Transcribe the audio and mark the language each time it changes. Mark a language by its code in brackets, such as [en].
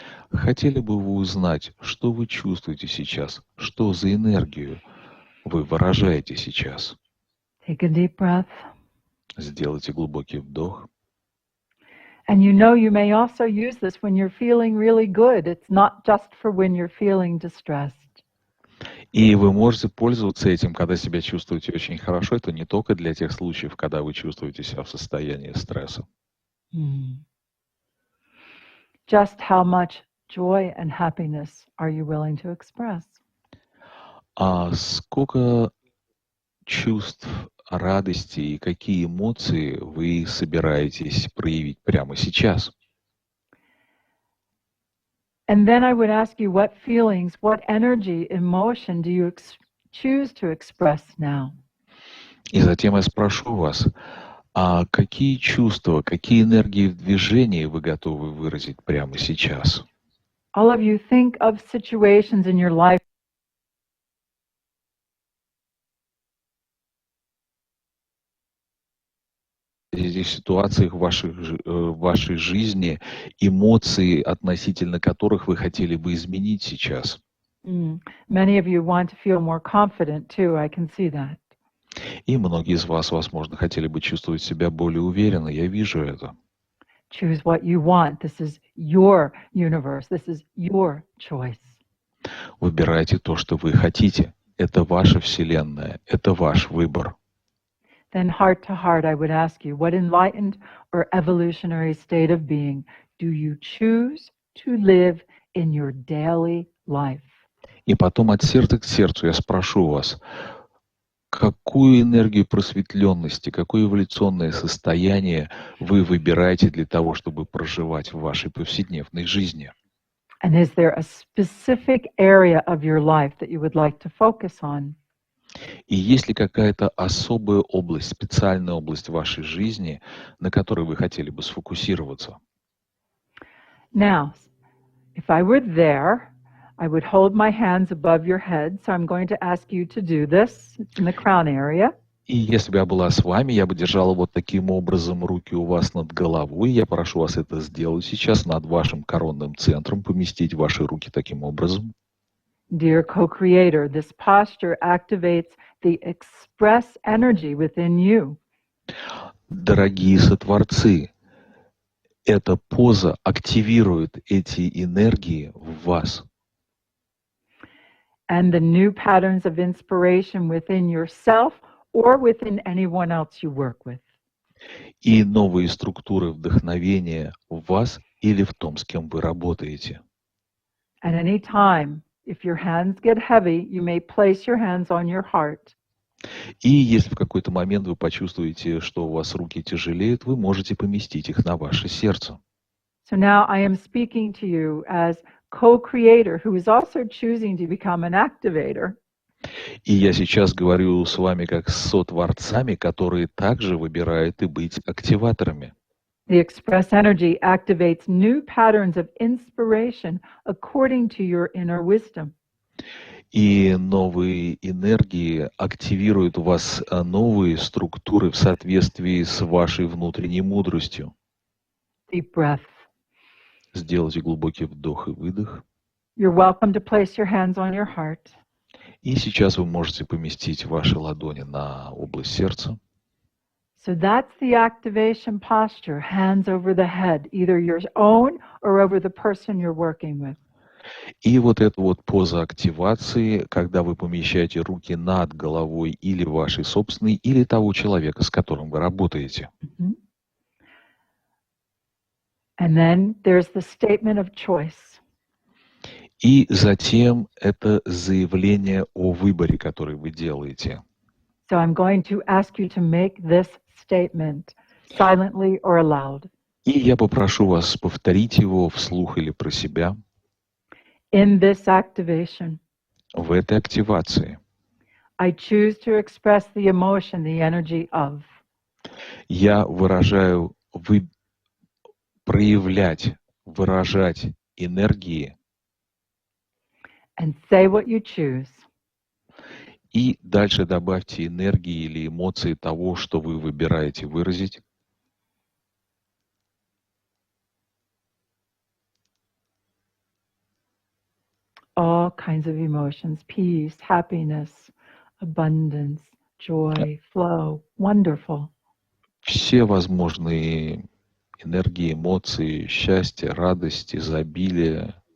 [ru] Хотели бы вы узнать, что вы чувствуете сейчас, что за энергию вы выражаете сейчас? [en] Take a deep breath. [ru] Сделайте глубокий вдох. [en] And you know you may also use this when you're feeling really good. It's not just for when you're feeling distressed. [ru] И вы можете пользоваться этим, когда себя чувствуете очень хорошо. Это не только для тех случаев, когда вы чувствуете себя в состоянии стресса. [en] Just how much joy and happiness are you willing to express? [ru] А сколько чувств, радости и какие эмоции вы собираетесь проявить прямо сейчас? [en] And then I would ask you what feelings, what energy, emotion do you choose to express now? [ru] И затем я спрошу вас, а какие чувства, какие энергии в движении вы готовы выразить прямо сейчас? [en] All of you think of situations in your life [ru] Этих ситуациях в вашей жизни, эмоции, относительно которых вы хотели бы изменить сейчас. [en] Many of you want to feel more confident too, I can see that. [ru] И многие из вас, возможно, хотели бы чувствовать себя более уверенно. Я вижу это. [en] Choose what you want. This is your universe. This is your choice. [ru] Выбирайте то, что вы хотите. Это ваша вселенная, это ваш выбор. [en] Then heart to heart, I would ask you, what enlightened or evolutionary state of being do you choose to live in your daily life? [ru] И потом от сердца к сердцу я спрошу вас, какую энергию просветленности, какое эволюционное состояние вы выбираете для того, чтобы проживать в вашей повседневной жизни? [en] And is there a specific area of your life that you would like to focus on? [ru] И есть ли какая-то особая область, специальная область вашей жизни, на которой вы хотели бы сфокусироваться? [en] Now, if I were there, I would hold my hands above your head. So I'm going to ask you to do this. It's in the crown area. [ru] И если бы я была с вами, я бы держала вот таким образом руки у вас над головой. Я прошу вас это сделать сейчас над вашим коронным центром, поместить ваши руки таким образом. [en] Dear co-creator, this posture activates the express energy within you. [ru] Дорогие сотворцы, эта поза активирует эти энергии в вас. [en] And the new patterns of inspiration within yourself or within anyone else you work with. [ru] И новые структуры вдохновения в вас или в том, с кем вы работаете. [en] At any time, if your hands get heavy, you may place your hands on your heart. [ru] И если в какой-то момент вы почувствуете, что у вас руки тяжелеют, вы можете поместить их на ваше сердце. [en] So now I am speaking to you as co-creator who is also choosing to become an activator. [ru] И я сейчас говорю с вами как с сотворцами, которые также выбирают и быть активаторами. [en] The express energy activates new patterns of inspiration according to your inner wisdom. [ru] И новые энергии активируют у вас новые структуры в соответствии с вашей внутренней мудростью. [en] Deep breath. [ru] Сделайте глубокий вдох и выдох. [en] You're welcome to place your hands on your heart. [ru] И сейчас вы можете поместить ваши ладони на область сердца. [en] So that's the activation posture, hands over the head, either your own or over the person you're working with. [ru] И вот эта вот поза активации, когда вы помещаете руки над головой или вашей собственной, или того человека, с которым вы работаете. [en] And then there's the statement of choice. [ru] И затем это заявление о выборе, который вы делаете. [en] So I'm going to ask you to make this statement silently or aloud. [ru] И я попрошу вас повторить его вслух или про себя. [en] In this activation, [ru] В этой активации [en] I choose to express the emotion, the energy of. [ru] Я выражаю, проявлять, выражать энергии [en] And say what you choose. [ru] и дальше добавьте энергии или эмоции того, что вы выбираете выразить. [en] All kinds of emotions, peace, happiness, abundance, joy, flow, wonderful. [ru] Все возможные энергии, эмоции, счастье, радость, изобилие,